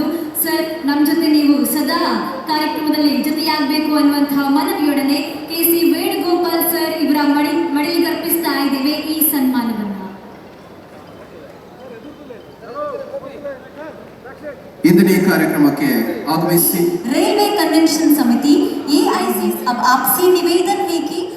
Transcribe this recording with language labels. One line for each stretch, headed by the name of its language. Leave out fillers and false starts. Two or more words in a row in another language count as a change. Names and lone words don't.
Kannada: ಸರ್, ನಮ್ಮ ಜೊತೆ ನೀವು ಸದಾ ಕಾರ್ಯಕ್ರಮದಲ್ಲಿ ಜೊತೆಯಾಗಬೇಕು ಅನ್ನುವಂತಹ ಮನವಿಯೊಡನೆ KC ವೇಣುಗೋಪಾಲ್ ಸರ್ ಇವರ ಮಡಿಲಿಗೆ ಅರ್ಪಿಸ್ತಾ ಇದ್ದೇವೆ ಈ ಸನ್ಮಾನವನ್ನ. ಇಂದಿನ ಈ ಕಾರ್ಯಕ್ರಮಕ್ಕೆ ಆಗಮಿಸಿ
English: railway convention
Hindi: समिति AIC अब आपसे निवेदन है कि